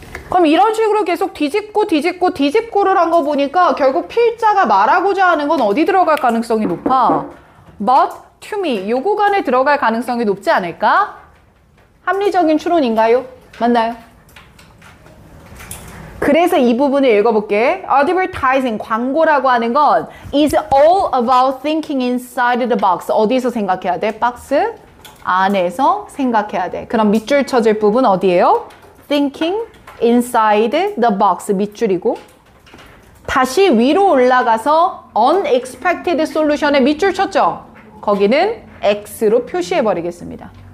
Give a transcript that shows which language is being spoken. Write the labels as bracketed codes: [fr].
[ko] 그럼 이런 식으로 계속 뒤집고를 한 거 보니까 결국 필자가 말하고자 하는 건 어디 들어갈 가능성이 높아? [en] but to me, [ko] 요 구간에 들어갈 가능성이 높지 않을까? 합리적인 추론인가요? 맞나요? 그래서 이 부분을 읽어볼게. [en] Advertising, [ko] 광고라고 하는 건 [en] is all about thinking inside the box. [ko] 어디서 생각해야 돼? 박스 안에서 생각해야 돼. 그럼 밑줄 쳐질 부분 어디예요? [en] Thinking inside the box [ko] 밑줄이고 다시 위로 올라가서 unexpected solution에 밑줄 쳤죠? 거기는 X로 표시해 버리겠습니다.